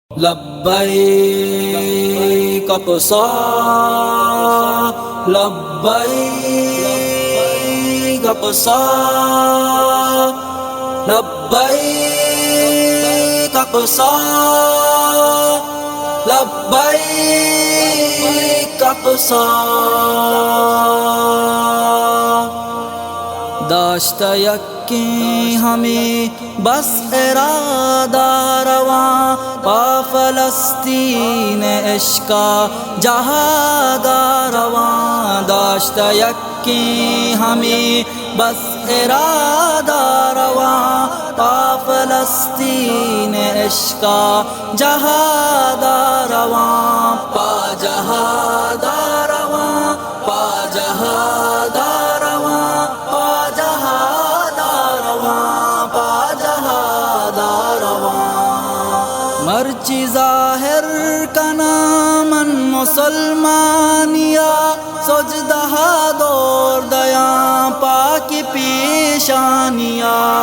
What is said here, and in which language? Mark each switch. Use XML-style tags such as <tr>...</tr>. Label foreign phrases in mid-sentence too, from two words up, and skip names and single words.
<ar>لبیک اقصی لبیک اقصی</ar> <bal>لبیک اقصی لبیک اقصی داشت یقین ہمیں بس ارادہ رواں پا فلسطین عشقا جہاد رواں داشت یقین ہمیں بس ارادہ رواں پا فلسطین عشقا جہاد رواں پا جہاد رواں پا جہاد رواں پا جہاد رواں پا جہاد رواں مرچی ظاہر کا نامن مسلمانیا سجدہ دور دیاں پاک پیشانیا</bal>